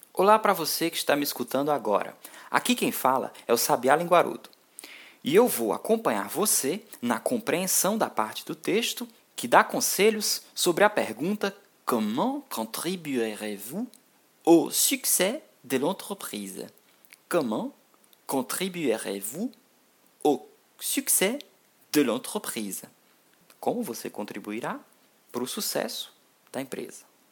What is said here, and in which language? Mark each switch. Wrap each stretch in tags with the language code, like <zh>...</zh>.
<pt>Olá para você que está me escutando agora. Aqui quem fala é o Sabiá Linguarudo. E eu vou acompanhar você na compreensão da parte do texto que dá conselhos sobre a pergunta</pt> <fr>Comment contribuerez-vous au succès de l'entreprise? Comment contribuerez-vous au succès de l'entreprise?</fr> <pt>Como você contribuirá para o sucesso da empresa?</pt>